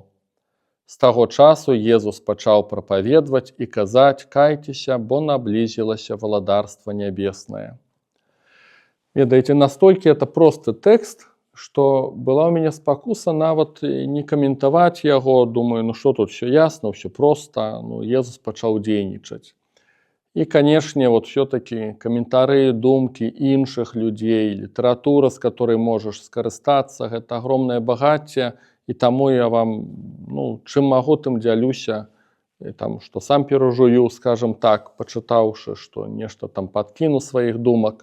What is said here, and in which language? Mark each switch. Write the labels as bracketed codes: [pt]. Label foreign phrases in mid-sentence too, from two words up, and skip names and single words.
[be] З таго часу Езус пачаў прапаведваць і казаць: кайцеся, бо наблізілася валадарства нябеснае». Ведаеце, настолькі это просты тэкст, што была ў мяне спакуса нават не каментаваць яго. [ru] Думаю, што тут все ясна, все проста. [be] Езус пачаў дзейнічаць. І, канешне, [ru] все-таки комментарии, [be] думкі іншых людзей, літаратура, з которой можаш скарыстацца, гэта агромнае багацце, і таму я вам, чым магу, тым дзялюся, што сам перажую, скажем так, пачытаўшы, што нешта там падкіну сваіх думак.